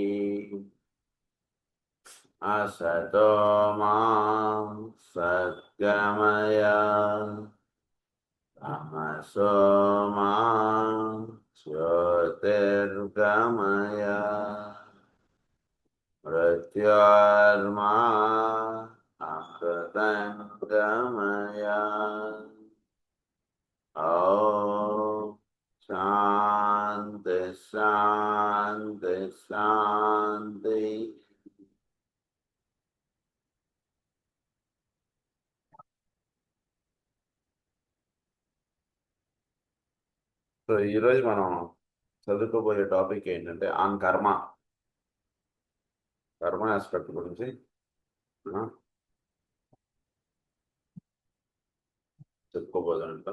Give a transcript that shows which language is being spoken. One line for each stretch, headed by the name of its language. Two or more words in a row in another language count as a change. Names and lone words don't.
Sanskrit: असतो मा सद्गमय तमसो मा ज्योतिर्गमय मृत्योर्मा अमृतं गमय। ॐ शान्ति शान्ति शान्ति।
Telugu: సో ఈరోజు మనం చదువుకోబోయే టాపిక్ ఏంటంటే
English: on karma aspect
Telugu: గురించి చెప్పుకోబోతుంటాం.